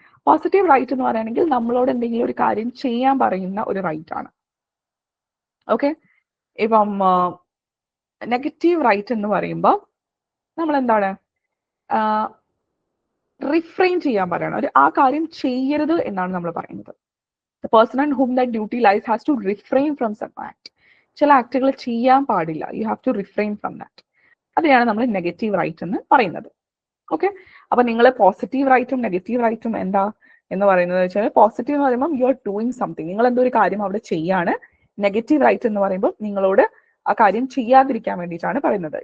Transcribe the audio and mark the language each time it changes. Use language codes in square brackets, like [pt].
[ml] Positive right എന്ന് പറയുകയാണെങ്കിൽ നമ്മളോട് എന്തെങ്കിലും ഒരു കാര്യം ചെയ്യാൻ പറയുന്ന ഒരു റൈറ്റ് ആണ്. ഓക്കെ, ഇപ്പം നെഗറ്റീവ് റൈറ്റ് എന്ന് പറയുമ്പോൾ നമ്മൾ എന്താണ് റിഫ്രെയിൻ ചെയ്യാൻ പറയണം. ആ കാര്യം ചെയ്യരുത് എന്നാണ് നമ്മൾ പറയുന്നത്. [en] The person on whom that duty lies has to refrain from some act. [ml] ചില ആക്ടുകൾ ചെയ്യാൻ പാടില്ല. [en] You have to refrain from that. [ml] അതെയാണ് നമ്മൾ നെഗറ്റീവ് റൈറ്റ് എന്ന് പറയുന്നത്. ഓക്കെ, അപ്പൊ നിങ്ങൾ പോസിറ്റീവ് റൈറ്റും നെഗറ്റീവ് റൈറ്റും എന്താ എന്ന് പറയുന്നത് വെച്ചാൽ, പോസിറ്റീവ് എന്ന് പറയുമ്പോൾ [en] you are doing something, [ml] നിങ്ങൾ എന്തോ ഒരു കാര്യം അവിടെ ചെയ്യാണ്. നെഗറ്റീവ് റൈറ്റ് എന്ന് പറയുമ്പോൾ നിങ്ങളോട് ആ കാര്യം ചെയ്യാതിരിക്കാൻ വേണ്ടിയിട്ടാണ് പറയുന്നത്.